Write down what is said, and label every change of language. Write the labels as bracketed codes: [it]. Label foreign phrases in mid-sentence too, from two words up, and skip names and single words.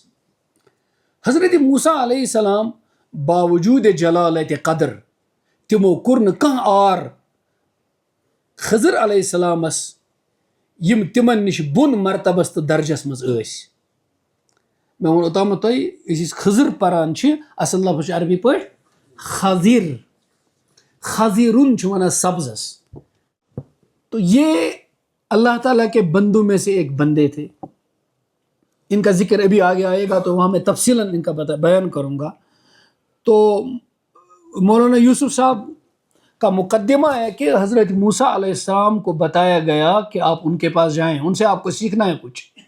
[ks] حضرت موسیٰ [ar] علیہ السلام [ks] باوجوٗد جلالت قدر تِمو کوٚر نہٕ کانٛہہ آر خضر [ar] علیہ السلامس [ks] یِم تِمن نِش بۄن مرتبس تہٕ درجس منٛز ٲسۍ. مےٚ ووٚن اوٚتامتھ تۄہہِ أسۍ ٲسۍ خضر پران چھِ اصل لفظ چھُ عربی پٲٹھۍ خضر. خضرن چھِ ونان سبزس. [ur] تو یہ اللہ تعالیٰ کے بندوں میں سے ایک بندے تھے. ان کا ذکر ابھی آگے آئے گا تو وہاں میں تفصیلاً ان کا بیان کروں گا. تو مولانا یوسف صاحب کا مقدمہ ہے کہ حضرت موسیٰ [ar] علیہ السلام [ur] کو بتایا گیا کہ آپ ان کے پاس جائیں, ان سے آپ کو سیکھنا ہے کچھ.